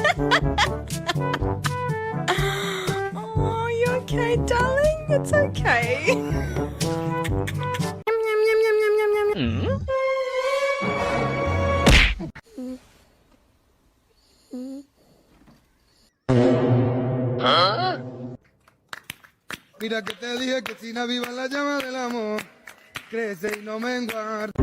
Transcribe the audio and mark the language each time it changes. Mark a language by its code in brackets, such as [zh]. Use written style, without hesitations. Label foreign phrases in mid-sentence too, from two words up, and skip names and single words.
[en] Oh, you okay, darling? It's okay. Yum, yum, yum, yum, yum, yum, yum. [es] Mira que te dije que sin aviva la llama del amor, crece y no menguar.